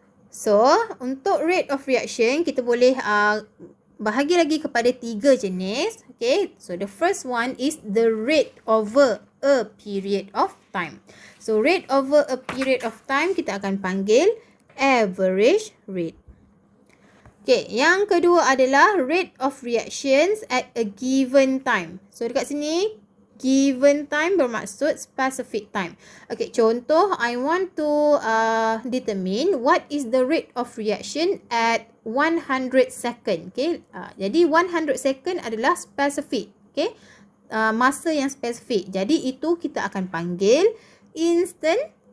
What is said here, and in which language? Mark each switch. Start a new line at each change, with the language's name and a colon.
Malay: So, untuk rate of reaction, kita boleh bahagi lagi kepada 3 jenis.
English: Okay, so the first one is the rate over a period of time. So, rate over a period of time,
Malay: kita akan panggil
English: average rate. Okay,
Malay: yang kedua adalah
English: rate of reactions at a given time. So,
Malay: dekat sini,
English: given time bermaksud specific time. Okay, contoh, I want to determine what is the rate of reaction at 100 second.
Malay: Okay, jadi 100 second adalah specific. Okay, masa yang spesifik. Jadi, itu kita akan panggil instant.